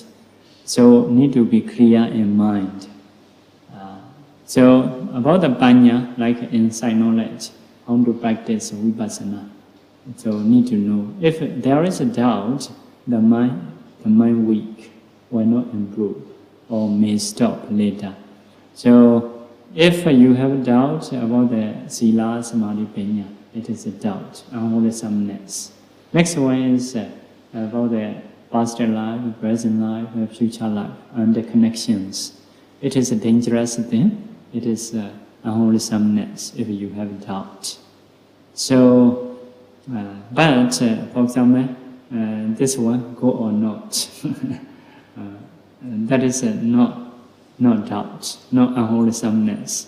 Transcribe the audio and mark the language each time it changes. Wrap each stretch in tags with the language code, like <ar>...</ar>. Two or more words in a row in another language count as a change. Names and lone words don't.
<en>So need to be clear in mind. So about the panya, like insight knowledge, how to practice vipassana. So need to know. If there is a doubt, the mind weak will not improve or may stop later. So if you have a doubt about the</en> <pi>sila, samadhi, panya,</pi> <en>it is a doubt, unwholesomeness. Next one is about the past life, present life, future life, and the connections. It is a dangerous thing. It is unwholesomeness if you have doubt. So, but for example, this one, go or not, that is not doubt, not unwholesomeness.</en>